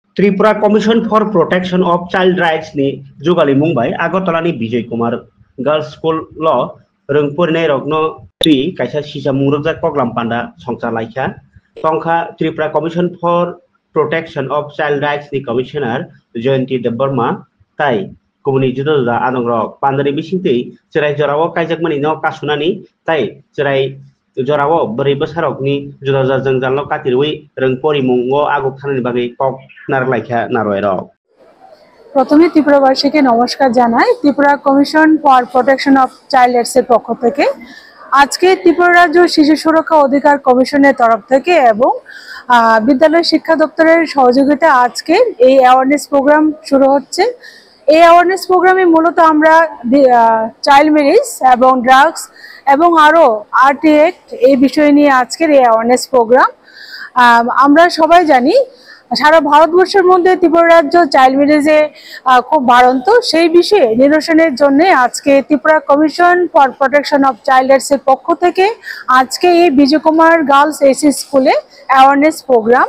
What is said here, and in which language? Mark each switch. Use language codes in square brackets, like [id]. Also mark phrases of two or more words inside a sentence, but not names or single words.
[en] Tripura Commission for Protection of Child Rights [trp] नि जुगाली मुंबाई आगरतलानि विजय कुमार गर्ल्स स्कूल ल रोंफोरनाय रगनो त्रि कायसा सिसा मुरजा कगलाम पांडा संसार लाइखा तंखा [en] Tripura Commission for Protection of Child Rights [trp] नि कमिशनर जयंती देबबर्मा ताई कुमनि जुदा जुदा आनंग पांडरी बिसिंतै जेराय जराव कायजाकमानि न कासुनानि ताई जेराय जराव बोरै बोसारकनि जुदा जुदा जंजाल कातिरवै रोंपरि मुंगो आगु थानानि बागै कक नारलाइखा नारयर [bn] প্রথমে ত্রিপুরাবাসীকে নমস্কার জানাই। [en] Tripura Commission for Protection of Child Rights [bn] পক্ষ থেকে আজকে ত্রিপুরা রাজ্য শিশু সুরক্ষা অধিকার কমিশনের তরফ থেকে এবং বিদ্যালয় শিক্ষা দফতরের সহযোগিতা আজকে এই [en] awareness program [bn] শুরু হচ্ছে। এই [en] awareness programme [bn] মূলত আমরা [en] child marriage [bn] এবং ড্রাগস এবং আরো [en] RT act [bn] এই বিষয় নিয়ে আজকের এই [en] awareness program. [bn] আমরা সবাই জানি সারা ভারতবর্ষের মধ্যে ত্রিপুরা রাজ্য [en] child marriage [bn] খুব বাড়ন্ত, সেই বিষয়ে নিরসনের জন্য আজকে [en] Tripura Commission for Protection of Child Rights [bn] এর পক্ষ থেকে আজকে এই বিজয় কুমার গার্লস এসি স্কুলে [en] awareness program.